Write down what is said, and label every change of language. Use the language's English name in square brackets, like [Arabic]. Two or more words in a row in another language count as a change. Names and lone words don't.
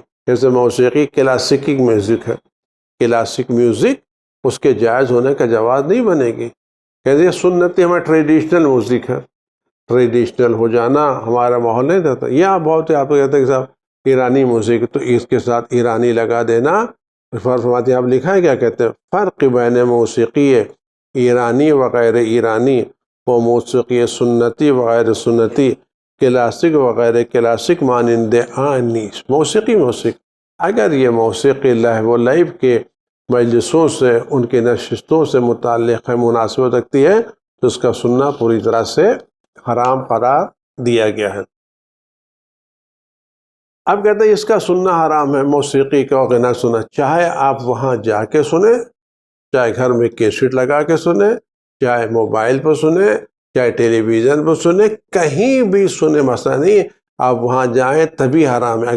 [Urdu] جیسے موسیقی کلاسیکی میوزک ہے، [English] classic music [Urdu] اس کے جائز ہونے کا جواز نہیں بنے گی۔ کہتے ہیں سنتی ہمارا [English] traditional music [Urdu] ہے، ٹریڈیشنل ہو جانا ہمارا ماحول نہیں دیتا۔ یہاں بہت آپ کو کہتے ہیں کہ صاحب ایرانی موسیقی تو اس کے ساتھ ایرانی لگا دینا، فرماتے ہیں آپ لکھا ہے کیا کہتے ہیں [Persian] فرق بین موسیقی ایرانی و غیر ایرانی و موسیقی سنتی و غیر سنتی، کلاسک و غیر کلاسک مانند آنی۔ [Urdu] موسیقی اگر یہ موسیقی لہو و لعب کے مجلسوں سے، ان کے نشستوں سے متعلق ہے، مناسبت رکھتی ہے تو اس کا سننا پوری طرح سے حرام قرار دیا گیا ہے۔ اب کہتے ہیں اس کا سننا حرام ہے، موسیقی کا غنا سنا، چاہے آپ وہاں جا کے سنیں، چاہے گھر میں کیسٹ لگا کے سنیں، چاہے موبائل پر سنیں، چاہے ٹیلی ویژن پر سنیں، کہیں بھی سنیں، مسئلہ نہیں، آپ وہاں جائیں تبھی حرام ہے۔